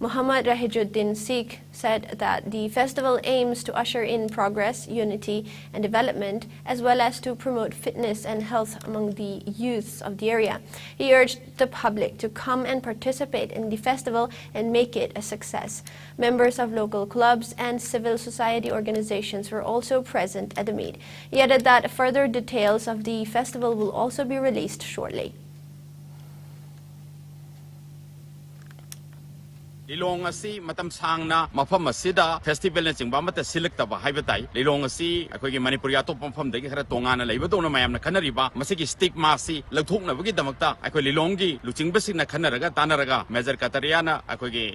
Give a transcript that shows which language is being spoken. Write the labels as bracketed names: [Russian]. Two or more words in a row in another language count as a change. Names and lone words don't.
[English] Muhammad Rahijuddin Sikh said that the festival aims to usher in progress, unity, and development, as well as to promote fitness and health among the youths of the area. He urged the public to come and participate in the festival and make it a success. Members of local clubs and civil society organizations were also present at the meet. He added that further details of the festival will also be released shortly. [Manipuri] Lilong asi matam sangna mafam asida festival na chingba mata select ba haibatai lilong asi akoi gi Manipur ya top mafam dagi khara tongana leibadona mayam na khanariba masigi stigma si lauthokna bagi damakta akoi lilong gi luching basing na khanaraga tanaraga major katariana akoi gi